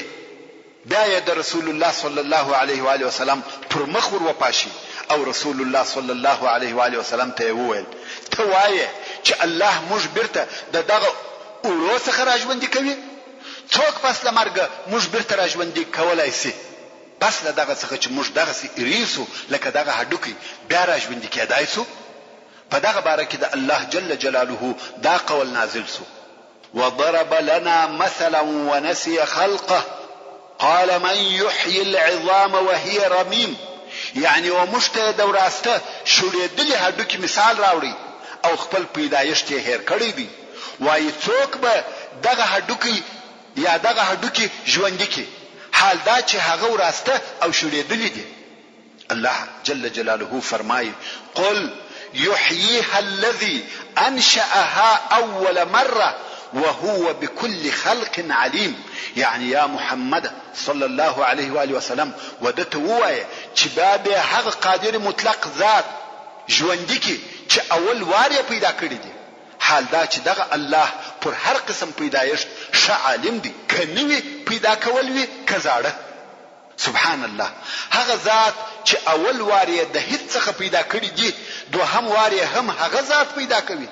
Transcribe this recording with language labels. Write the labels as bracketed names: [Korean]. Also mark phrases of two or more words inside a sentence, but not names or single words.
[Pashto] بیا یې د رسول الله صلی الله علیه و آله وسلم پر مخ ور وپاشي او رسول الله صلی الله علیه و آله وسلم ته وویل ته وایې چې الله موږ بیرته دغه اورو څخه راژوندي کوي؟ څوک پس له مرګ موږ بیرته راژوندي کولای شي؟ پس له دغه څخه چې موږ دغه سي اریسو لکه دغه هډوکی بیا راژوندي کېدای سو؟ په دغه باره کې د الله جل جلاله دا قول نازل سو: [Arabic] وضرب لنا مثلا ونسي خلقه قال من يحيي العظام وهي رميم. [Pashto] یعنی ومشته د وراسته شړېدلې هډوکی مثال راوړي او خپل پیدایش ته هیر کړی دی. وای څوک به دغه هډوکی یا دغه هډوکی ژوندۍ کی، حال دا چې هغه وراسته او شړېدلې دي. الله جل جلاله فرمایي: [Arabic] قل يحييها الذي انشأها اول مره وهو بكل خلق عليم. [Pashto] يعني يا محمد صلى الله عليه وآله وسلم ودته وایي چې به هغه قادر مطلق ذات ژوندۍ کی چې اول وار یې پیدا کړی دی. حال دا چې دغه الله پر هر قسم پیدایش ښه عالم دی، کني پیدا کول وی کزاړه. سبحان الله، هغه ذات چې اول وار یې د هیڅ څخه پیدا کړی دی، دوهم وار یې هم هغه ذات پیدا کوي.